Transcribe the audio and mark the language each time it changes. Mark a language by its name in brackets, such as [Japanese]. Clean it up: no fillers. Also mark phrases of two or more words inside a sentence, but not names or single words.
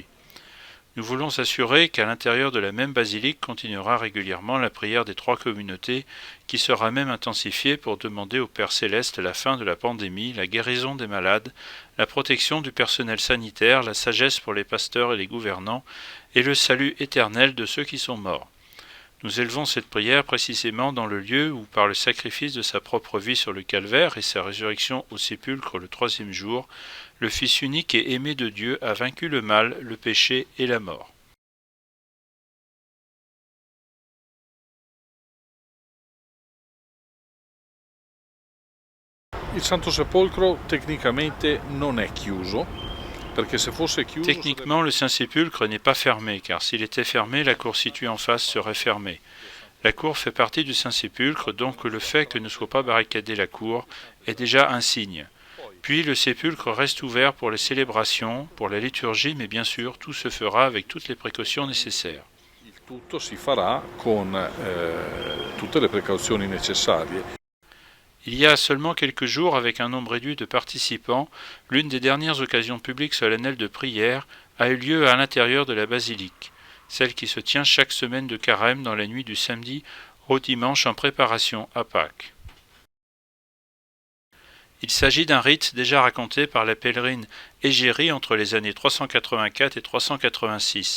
[French] Nous voulons assurer qu'à l'intérieur de la même basilique continuera régulièrement la prière des 3 communautés, qui sera même intensifiée pour demander au Père Céleste la fin de la pandémie, la guérison des malades, la protection du personnel sanitaire, la sagesse pour les pasteurs et les gouvernants, et le salut éternel de ceux qui sont morts. Nous élevons cette prière précisément dans le lieu où, par le sacrifice de sa propre vie sur le calvaire et sa résurrection au sépulcre le 3e jour, le Fils unique et aimé de Dieu a vaincu le mal, le péché et la mort. [Italian] Il Santo Sepolcro tecnicamente non è chiuso, perché se fosse chiuso... [French] Techniquement, le Saint-Sépulcre n'est pas fermé, car s'il était fermé, la cour située en face serait fermée. La cour fait partie du Saint-Sépulcre, donc le fait que ne soit pas barricadée la cour est déjà un signe. Puis le sépulcre reste ouvert pour les célébrations, pour la liturgie, mais bien sûr, tout se fera avec toutes les précautions nécessaires. [Italian] Il tutto si farà con tutte le precauzioni necessarie. [French] Il y a seulement quelques jours, avec un nombre réduit de participants, l'une des dernières occasions publiques solennelles de prière a eu lieu à l'intérieur de la basilique, celle qui se tient chaque semaine de carême dans la nuit du samedi au dimanche en préparation à Pâques. Il s'agit d'un rite déjà raconté par la pèlerine Égérie entre les années 384 et 386.